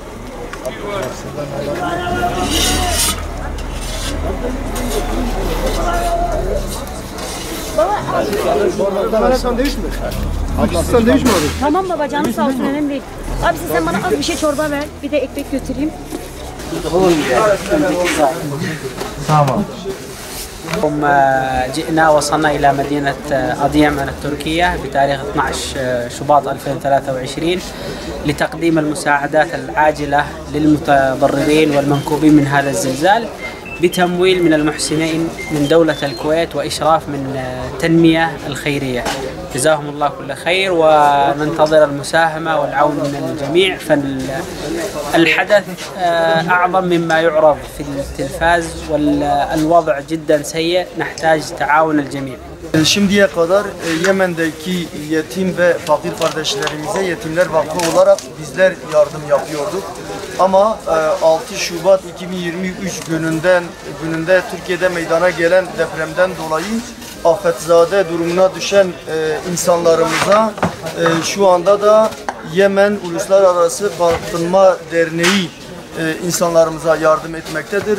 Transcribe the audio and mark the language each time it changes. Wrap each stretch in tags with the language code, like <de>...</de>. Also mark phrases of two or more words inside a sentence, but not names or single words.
<tr>Baba sandviç mi? Sandviç mi abi? Tamam baba, canı sağ olsun, önemli değil. Abi sen bana az bir şey çorba ver, bir de ekmek götüreyim. Tamam.</tr> <ar>جئنا وصلنا إلى مدينة أديمان التركية بتاريخ 12 شباط 2023 لتقديم المساعدات العاجلة للمتضررين والمنكوبين من هذا الزلزال بتمويل من المحسنين من دولة الكويت وإشراف من التنمية الخيرية. جزاهم الله كل خير وننتظر المساهمة والعون من الجميع. فالحدث أعظم مما يعرض في التلفاز والوضع جدا سيء نحتاج تعاون الجميع.</ar> <tr>Şimdiye kadar Yemen'deki yetim ve fakir kardeşlerimize Yetimler Vakfı olarak bizler yardım yapıyorduk. Ama 6 Şubat 2023 gününde Türkiye'de meydana gelen depremden dolayı afetzade durumuna düşen insanlarımıza şu anda da Yemen Uluslararası Kalkınma Derneği insanlarımıza yardım etmektedir.</tr>